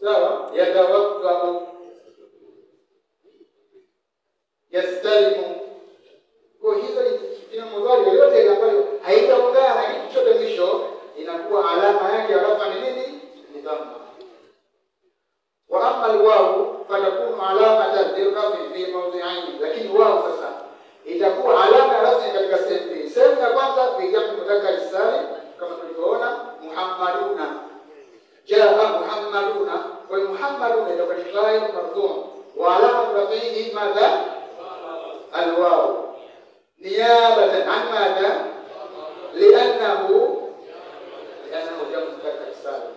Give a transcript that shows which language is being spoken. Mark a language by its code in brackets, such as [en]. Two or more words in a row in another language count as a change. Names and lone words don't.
[ar] sawa, يتوضأ، يستلم. [sw] Kwa hizo ni mudhari yote ambayo haitaungana na kitu chote mwisho, inakuwa alama yake alafu ni nini? Ni dhamma. [ar] وأما الواو فتكون علامة للرفع في موضعين, [sw] lakini wao sasa itakuwa alama ya rafi katika sehemu mbili. Sehemu ya kwanza [ar] في جمع مذكر سالم, [sw] kama tulivyoona Muhammaduna, [ar] جاء محمدون, [sw] kwa Muhammaduna itakuwa ni [ar] فاعل مرفوع وعلامة رفعه ماذا الواو نيابة عن ماذا لأنه جمع مذكر سالم.